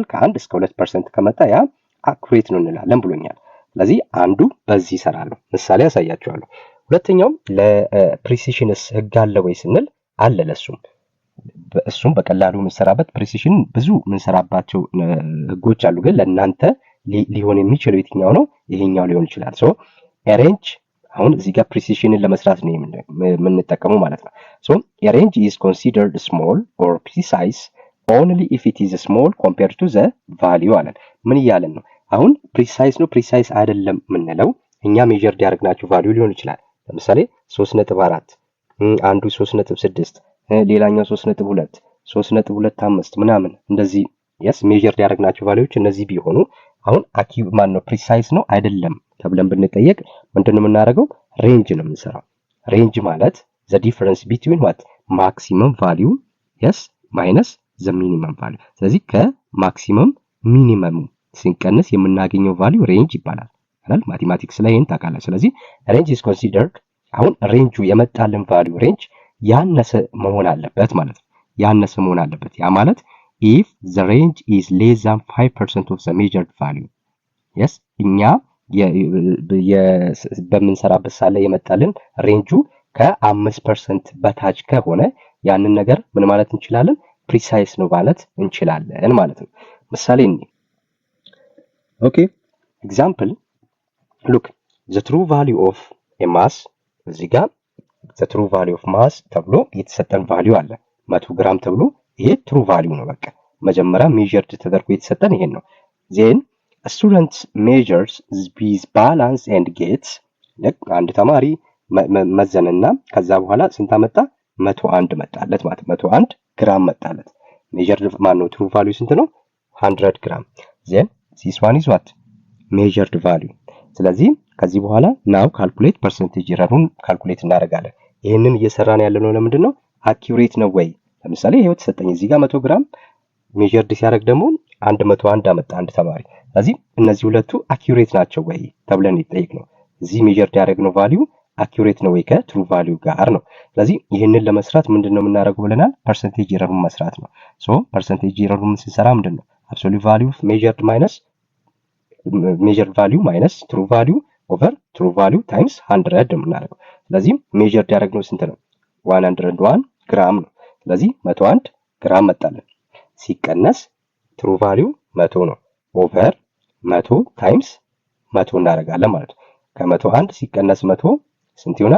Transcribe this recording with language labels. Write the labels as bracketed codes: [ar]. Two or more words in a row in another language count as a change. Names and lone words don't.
[am] ከ1 እስከ 2% ከመጣ ያ አኩሬት ነው እንላለን ብሎኛል። ስለዚህ አንዱ በዚህ ይሰራል። ምሳሌ ያሳያችኋለሁ። ሁለተኛው ለፕሪሲሽንስ ህግ አለ ወይ ስንል አለ። እሱም በቀላሉ የምንሰራበት ፕሪሲሽን ብዙ የምንሰራባቸው ህጎች አሉ። ግን ለእናንተ ሊሆን የሚችለው የትኛው ነው? ይሄኛው ሊሆን ይችላል። ሬንጅ አሁን እዚህ ጋር ፕሪሲሽንን ለመስራት ነው የምንጠቀመው ማለት ነው። ሬንጅ [en] is considered small or precise only if it is small compared to the value [am] አለን። ምን እያለን ነው? አሁን ፕሪሳይስ አይደለም የምንለው እኛ ሜጀርድ ያደረግናቸው ቫልዩ ሊሆን ይችላል። ለምሳሌ 3.4 አንዱ 3.6 ሌላኛው 3.2 3.25 ምናምን እንደዚህ yes ሜጀርድ ያደረግናቸው ቫልዩዎች እነዚህ ቢሆኑ አሁን ማነው ፕሪሳይስ ነው አይደለም ተብለን ብንጠየቅ ምንድነው የምናደርገው? ሬንጅ ነው የምንሰራው። ሬንጅ ማለት [en] the difference between what maximum value yes minus the minimum value። [am] ስለዚህ ከማክሲመም ሚኒመም ሲንቀንስ የምናገኘው ቫልዩ ሬንጅ ይባላል አይደል? ማቴማቲክስ ላይ ይሄን ታውቃለህ። ስለዚህ ሬንጅ [en] is considered [am] አሁን ሬንጁ የመጣልን ቫልዩ ሬንጅ ያነሰ መሆን አለበት ማለት ነው። ያነሰ መሆን አለበት። ያ ማለት [en] if the range is less than 5% of the measured value yes [am] እኛ በምንሰራበት ሳለ የመጣልን ሬንጁ ከ5% በታች ከሆነ ያንን ነገር ምን ማለት እንችላለን? ፕሪሳይስ ነው ማለት እንችላለን ማለት ነው። ምሳሌ [en] okay example look the true value of a mass [am] እዚህ ጋር [en] the true value of mass [am] ተብሎ የተሰጠን ቫልዩ አለ 100 ግራም ተብሎ ይሄ [en] true value [am] ነው። በቃ መጀመሪያ measured ተደርጎ የተሰጠን ይሄን ነው። [en] then a student measures with balance and gets [am] አንድ ተማሪ መዘንና ከዛ በኋላ ስንት አመጣ? 101 መጣለት ማለት 101 ግራም መጣለት። measured ማነው [en] true value [am] ስንት ነው? 100 ግራም [en] then this one is what measured value። [am] ስለዚህ ከዚህ በኋላ [en] now calculate percentage errorን [am] ካልኩሌት እናደርጋለን። ይሄንን እየሰራን ያለነው ለምንድን ነው? አኪዩሬት ነው ወይ? ለምሳሌ ይሄው ተሰጠኝ እዚህ ጋር 100 ግራም measured ሲያደርግ ደግሞ 101 አመጣ አንድ ተማሪ። ስለዚህ እነዚህ ሁለቱ አኪዩሬት ናቸው ወይ ተብለን ይጠይቅ ነው። እዚህ measured ያደረግነው value አኪዩሬት ነው ወይ ከትሩ ቫልዩ ጋር ነው። ስለዚህ ይሄንን ለመስራት ምንድነው የምናደርገው ብለናል? [en] percentage errorን [am] መስራት ነው። [en] percentage errorን [am] ስንሰራ ምንድነው? [en] absolute value measured value minus true value over true value times 100 [am] የምናደርገው። ስለዚህ [en] measured [am] ያደረግነው ስንት ነው? 101 ግራም ነው። ስለዚህ 101 ግራም መጣለን። ሲቀነስ [en] true value [am] 100 ነው [en] over 100 times 100 [am] እናደርጋለን ማለት ነው። ከ101 ሲቀነስ 100 ስንት ይሆናል?